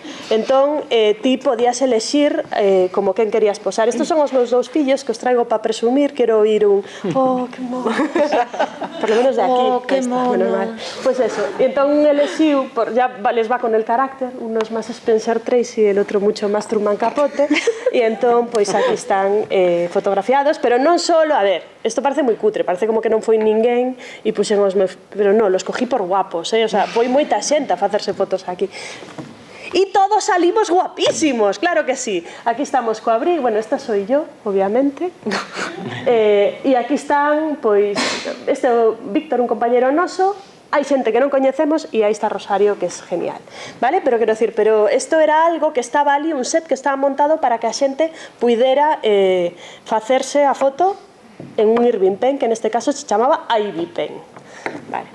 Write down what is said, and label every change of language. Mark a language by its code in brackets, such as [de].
[gl] Entón, ti podías elexir como quen querías posar. Estos son os meus dous fillos que os traigo para presumir. Quero oír un oh, que mono. [es] Por lo menos de aquí. [gl] Oh, que mono. [es] Pues eso. [gl] Entón elexiu, [es] ya les va con el carácter, unos más Spencer Tracy, el outro mucho más Truman Capote. [gl] E entón, pois aquí están fotografiados, pero non solo, a ver, isto parece moi cutre, parece como que non foi ninguén e puxen os meus, pero non, [es] los cogí por guapos, o sea, [gl] foi moita xente a facerse fotos aquí. [es] Y todos salimos guapísimos, claro que sí. Aquí estamos co abrigo, bueno, esta soy yo, obviamente. [gl] E aquí están, pois, este Víctor, un compañero noso, hai xente que non coñecemos e aí está Rosario, que é genial, vale? Pero quero decir, pero isto era algo que estaba ali, un set que estaba montado para que a xente puidera facerse a foto en un Irving Pen, que neste caso se chamaba Ivy Pen. Vale.